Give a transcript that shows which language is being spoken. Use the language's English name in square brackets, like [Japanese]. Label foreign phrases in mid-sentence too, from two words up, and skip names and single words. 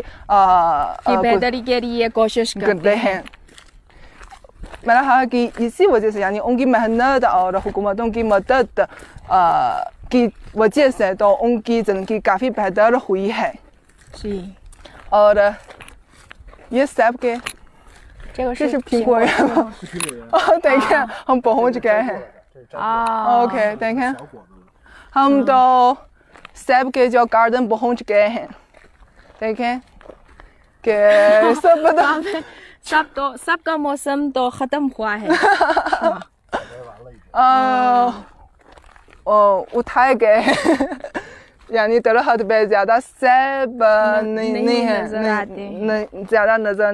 [Urdu] کی بہتری کے لیے کوشش کرتے ہیں. میرا خیال کہ اسی وجہ سے یعنی ان کی محنت اور حکومتوں کی مدد کی وجہ سے تو ان کی زندگی کافی بہتر ہوئی ہے جی. اور یہ سیب کے [Chinese] 这是苹果园吗？等一下， [Urdu] ہم پہنچ گئے ہیں. اوکے، دیکھیں ہم تو سیب کے جو گارڈن پہنچ گئے ہیں. دیکھیں کہ سب کا موسم تو ختم ہوا ہے. اٹھائے گئے یعنی درخت پہ زیادہ سیب نہیں ہے، زیادہ نظر